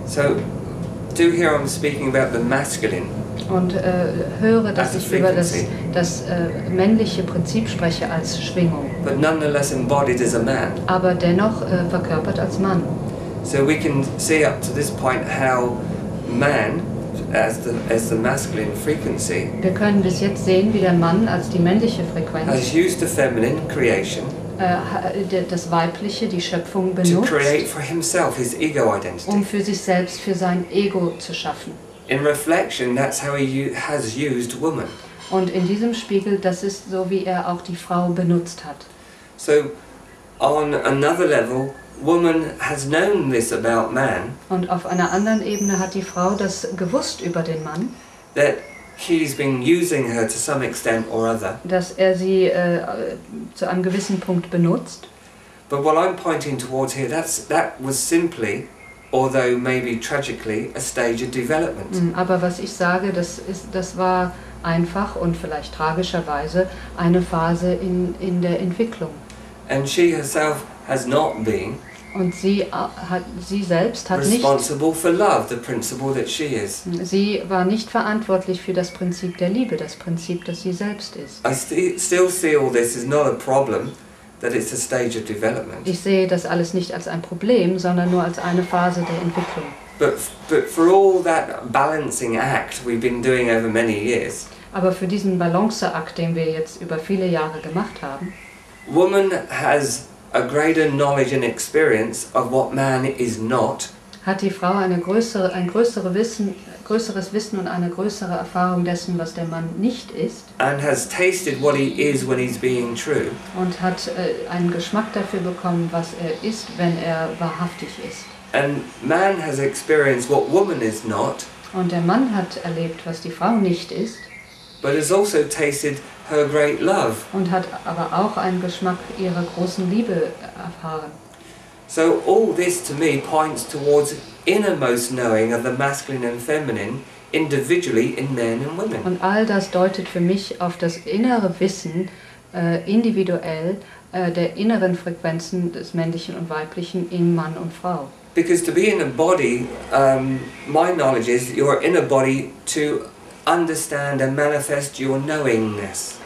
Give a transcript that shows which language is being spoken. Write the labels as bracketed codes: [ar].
[en] So, do hear I'm speaking about the masculine. [de] Und höre, dass ich über das männliche Prinzip spreche als Schwingung. [en] But nonetheless embodied as a man. [de] Aber dennoch verkörpert als Mann. [en] So we can see up to this point how man, as the masculine frequency, [de] Wir können bis jetzt sehen, wie der Mann als die männliche Frequenz [en] has used the feminine creation [de] das Weibliche, die Schöpfung [en] to [de] benutzt, [en] create for himself his ego identity. [de] um für sich selbst, für sein Ego zu schaffen. [en] In reflection, that's how he has used woman. [de] Und in diesem Spiegel, das ist so, wie er auch die Frau benutzt hat. [en] So, on another level, woman has known this about man, [de] Und auf einer anderen Ebene hat die Frau das gewusst über den Mann, [en] that he's been using her to some extent or other. [de] dass er sie zu einem gewissen Punkt benutzt. [en] But what I'm pointing towards here, that was simply, although maybe tragically, a stage of development. [de] Aber was ich sage, das war einfach und vielleicht tragischerweise eine Phase in der Entwicklung. [en] And she herself has not been [de] Und sie selbst hat nicht, [en] responsible for love, the principle that she is. [de] sie war nicht verantwortlich für das Prinzip der Liebe, das Prinzip, das sie selbst ist. [en] I still see all this as not a problem, that it's a stage of development. [de] Ich sehe das alles nicht als ein Problem, sondern nur als eine Phase der Entwicklung. [en] But for all that balancing act we've been doing over many years, [de] Aber für diesen Balanceakt, den wir jetzt über viele Jahre gemacht haben, [en] woman has a greater knowledge and experience of what man is not, [de] hat die Frau ein größeres Wissen und eine größere Erfahrung dessen, was der Mann nicht ist, [en] and has tasted what he is when he's being true, [de] und hat einen Geschmack dafür bekommen, was er ist, wenn er wahrhaftig ist. [en] and man has experienced what woman is not, [de] Und der Mann hat erlebt, was die Frau nicht ist, [en] but has also tasted her great love. [de] und hat aber auch einen Geschmack ihrer großen Liebe erfahren. [en] So all this to me points towards innermost knowing of the masculine and feminine individually in men and women. [de] Und all das deutet für mich auf das innere Wissen, individuell, der inneren Frequenzen des Männlichen und Weiblichen in Mann und Frau. [en] Because to be in a body, my knowledge is you're in a body to understand and manifest your knowingness.